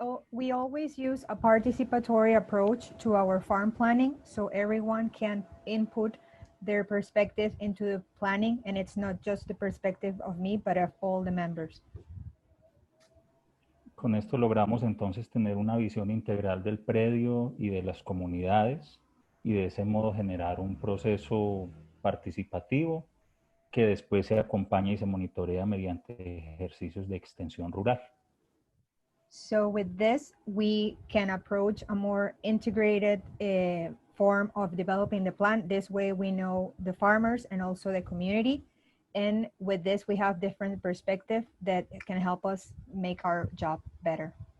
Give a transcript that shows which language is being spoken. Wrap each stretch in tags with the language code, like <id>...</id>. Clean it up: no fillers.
<en>We always use a participatory approach to our farm planning, so everyone can input their perspective into the planning, and it's not just the perspective of me, but of all the members.</en> <es>Con esto logramos entonces tener una visión integral del predio y de las comunidades, y de ese modo generar un proceso participativo que después se acompaña y se monitorea mediante ejercicios de extensión rural.</es> <en>So with this, we can approach a more integrated form of developing the plan. This way we know the farmers and also the community. And with this, we have different perspectives that can help us make our job better.</en>